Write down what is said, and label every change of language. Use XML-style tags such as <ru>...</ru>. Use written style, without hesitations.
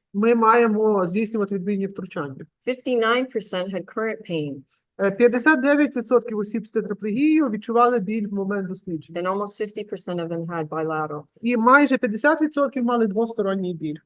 <uk>Ми маємо здійснювати відмінні втручання.</uk> <en>59% had current pain,</en> <uk>59% осіб з тетраплегією відчували біль в момент дослідження.</uk> <en>and almost 50% of them had bilateral.</en> <uk>І майже 50% мали двосторонній біль.</uk>